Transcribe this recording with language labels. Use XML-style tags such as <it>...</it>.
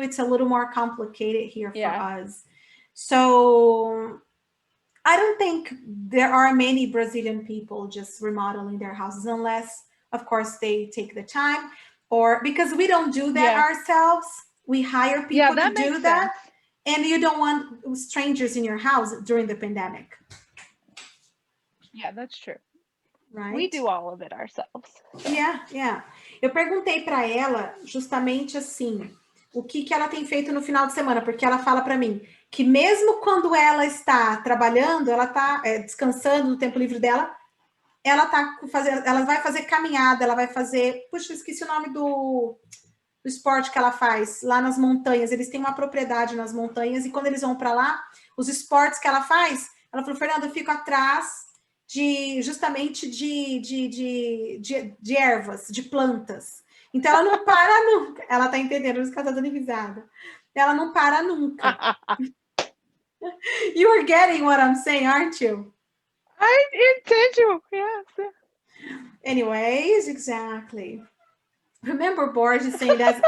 <en>It's a little more complicated here for us. So I don't think there are many Brazilian people just remodeling their houses unless, of course, they take the time, or because we don't do that ourselves. We hire people to do that. And you don't want strangers in your house during the pandemic. Yeah, that's true. Right? We do all of it ourselves. So. Yeah.</en> <pt>Eu perguntei para ela justamente assim, o que ela tem feito no final de semana, porque ela fala para mim que mesmo quando ela está trabalhando, ela está descansando no tempo livre dela, ela vai fazer caminhada, ela vai fazer, puxa, eu esqueci o nome do esporte que ela faz lá nas montanhas. Eles têm uma propriedade nas montanhas e quando eles vão para lá, os esportes que ela faz, ela falou, Fernanda, eu fico atrás justamente de ervas, de plantas. Então ela não para nunca. Ela tá entendendo, por isso que ela tá dando risada. Ela não para nunca.</pt> <en>You are getting what I'm saying, aren't you? I intend to, yes. Anyways, exactly. Remember Borges saying that?</en>